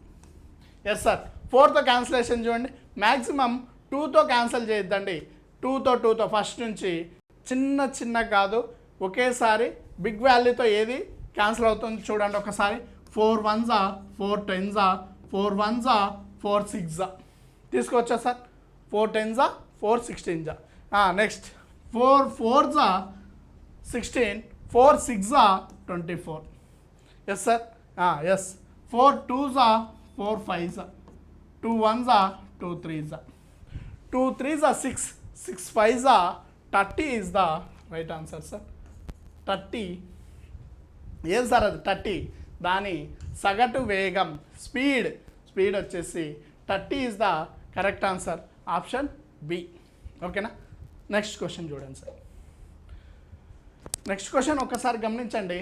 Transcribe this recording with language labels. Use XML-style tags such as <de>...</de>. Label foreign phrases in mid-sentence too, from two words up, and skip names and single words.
<en>yes sir.</en> <te>4తో క్యాన్సిలేషన్ చూడండి. మ్యాక్సిమం 2తో క్యాన్సిల్ చేయొద్దండి. 2తో ఫస్ట్ నుంచి చిన్న కాదు, ఒకేసారి బిగ్ వాల్యూతో ఏది క్యాన్సిల్ అవుతుంది చూడండి ఒకసారి. 4 1s 4 10s 4 1s 4 6s తీసుకోవచ్చా సార్? 4 10s 4 16s. నెక్స్ట్ 4 4s 16, 4 6s 24.</te> <en>yes sir.</en> <te>ఎస్. 4 2s 4 5s, 2 1s 2 3s, 2 3s 6, 6 5s 30</te> <en>is the right answer</en> <te>సార్. 30 ఏం సార్ అది? 30 దాని సగటు వేగం స్పీడ్ వచ్చేసి 30</te> <en>is the correct answer.</en> <te>ఆప్షన్ బి. ఓకేనా?</te> <en>next question</en> <te>చూడండి సార్.</te> <en>next question</en> <te>ఒకసారి గమనించండి.</te>